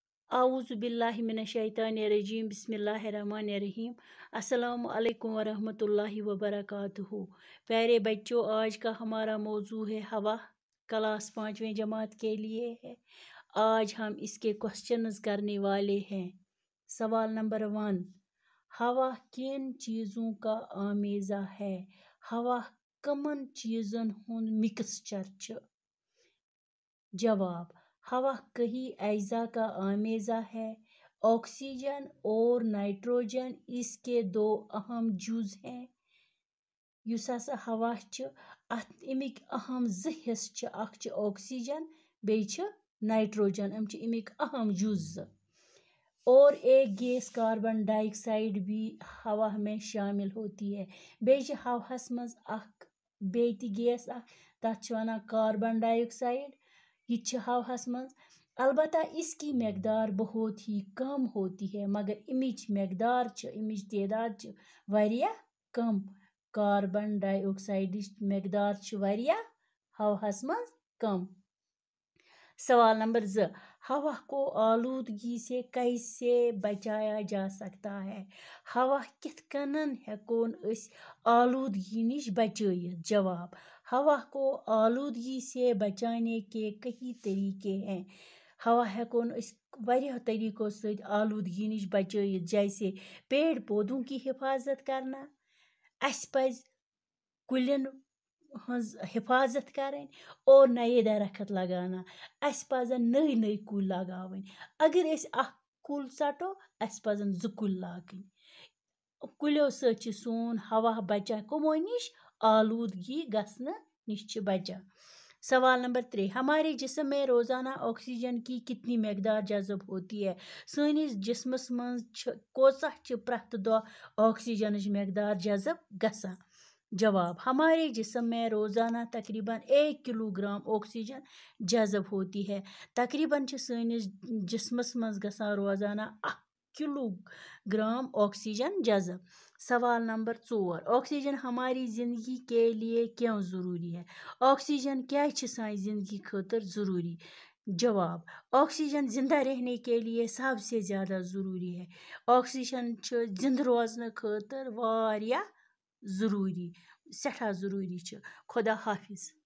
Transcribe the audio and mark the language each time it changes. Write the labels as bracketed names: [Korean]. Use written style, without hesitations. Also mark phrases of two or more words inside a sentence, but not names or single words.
[Arabic] أعوذ بالله من الشيطان الرجيم بسم الله الرحمن الرحيم السلام عليكم ورحمة الله وبركاته. [Hindi] प्यारे बच्चों, आज का हमारा मौजू है हवा। क्लास 5वीं जमात के लिए है। आज हम इसके क्वेश्चंस करने वाले हैं। सवाल नंबर 1, हवा किन चीज़ों का आमेज़ा है? [Kashmiri] हवा कमन चीज़न हुंद मिक्सचर छ? [Hindi] जवाब, हवा कई अज्जा का आमेज़ा है। ऑक्सीजन और नाइट्रोजन इसके दो अहम जुज़ हैं। [Kashmiri] युस हसा हवा छ अमिक अहम ज़ हिस्स छ, अख छ ऑक्सीजन बेई छ नाइट्रोजन, हम छ अमिक अहम जुज़। [Hindi] और एक गैस कार्बन डाइऑक्साइड भी हवा में शामिल होती है। [Kashmiri] बेई छ हवास मज अख बेई ति गैस तथ छ वनान कार्बन डाइऑक्साइड। ये हवास मज, [Hindi] अलबत्ता इसकी मकदार बहुत ही कम होती है, मगर [Kashmiri] इमिच मकदार इमिच तादाद वारिया कम। कार्बन डाइऑक्साइड मकदार वारिया हवास मज कम। [Hindi] सवाल नंबर 2, हवा को आलूदगी से कैसे बचाया जा सकता है? [Kashmiri] हवा कित कनन हेकोन अस आलूदगी निश बचायित? [Hindi] जवाब, हवा को आलूदगी से बचाने के कई तरीके हैं। [Kashmiri] हवा हेकोन अस वारिया तरीकों से आलूदगी निश बचायित, [Hindi] जैसे पेड़ पौधों की हिफाजत करना, [Kashmiri] अस पज कुलिन हज हिफाजत करें [Hindi] और नए दरख्त लगाना। [Kashmiri] अस पजन नई नई कुल लगावन। अगर अस अख कुल सटो अस पजन 2 कुल लागन। कुलियों सच सोन हवा बचा कमो निश? आलूदगी गसन निश छ बचा। [Hindi] सवाल नंबर 3, हमारे जिस्म में रोजाना ऑक्सीजन की कितनी मकदार जज़ब होती है? [Kashmiri] सानिस जिस्मस मज कोसा छ प्रत दो ऑक्सीजन मकदार जज़ब गसा? [Hindi] जवाब, हमारे जिस्म में रोजाना तकरीबन 1 किलोग्राम ऑक्सीजन जज़ब होती है। [Kashmiri] तकरीबन छ सानिस जिस्मस मज गसान रोजाना 1 किलोग्राम ऑक्सीजन जज़ब। [Hindi] सवाल नंबर 4, ऑक्सीजन हमारी जिंदगी के लिए क्यों ज़रूरी है? [Kashmiri] ऑक्सीजन क्या छ सानी जिंदगी खातिर ज़रूरी? [Hindi] जवाब, ऑक्सीजन जिंदा रहने के लिए सबसे ज़्यादा ज़रूरी है। [Kashmiri] ऑक्सीजन छ जिंद रोजन खातिर वारिया ज़रूरी, सठा ज़रूरी छ। [Hindi] खुदा हाफिज।